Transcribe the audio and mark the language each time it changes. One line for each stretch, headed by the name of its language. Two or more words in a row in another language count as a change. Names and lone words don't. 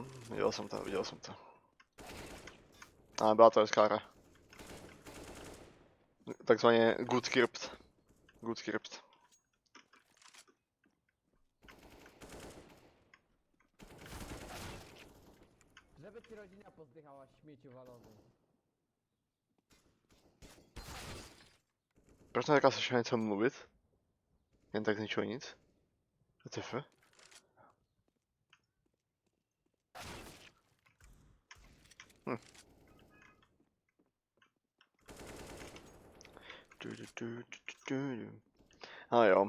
Czech: Viděl jsem to. Ale byla to hezká hra. Takzvaně
English: good script.
Polish: Żeby ci rodzina pozdychała śmieciu walony.
Czech: Proč neříká se něco mluvit? Jen tak z ničeho nic? WTF? Ale jo.